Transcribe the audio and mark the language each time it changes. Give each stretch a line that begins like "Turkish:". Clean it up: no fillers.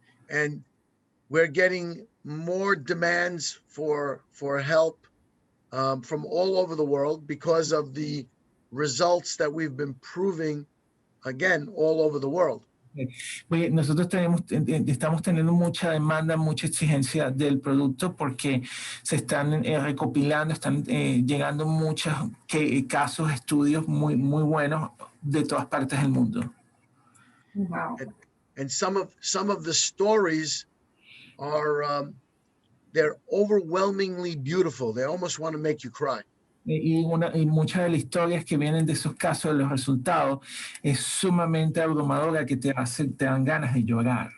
English: And we're getting more demands for help from all over the world because of the results that we've been proving, again, all over the world.
Spanish: Nosotros estamos teniendo mucha demanda, mucha exigencia del producto porque se están recopilando, están llegando muchos casos, estudios muy buenos de todas partes del mundo.
English: Wow. And some of the stories are they're overwhelmingly beautiful. They almost want to make you cry.
Spanish: Y muchas de las historias que vienen de esos casos, de los resultados, es sumamente abrumadora que te dan ganas de llorar.